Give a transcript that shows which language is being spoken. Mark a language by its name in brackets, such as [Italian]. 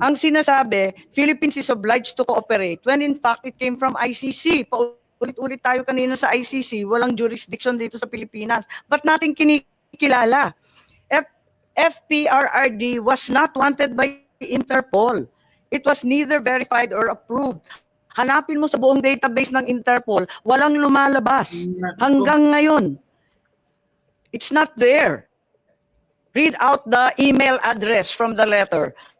[Filipino] Ang sinasabi, [English] Philippines is obliged to cooperate when in fact it came from ICC. [Filipino] Paulit-ulit tayo kanina sa ICC, walang jurisdiction dito sa Pilipinas. Ba't natin kinikilala? [English] FPRRD was not wanted by Interpol. It was neither verified or approved. [Filipino] Hanapin mo sa buong database ng Interpol, walang lumalabas. Hanggang ngayon. [English] It's not there. Read out the email address from the letter.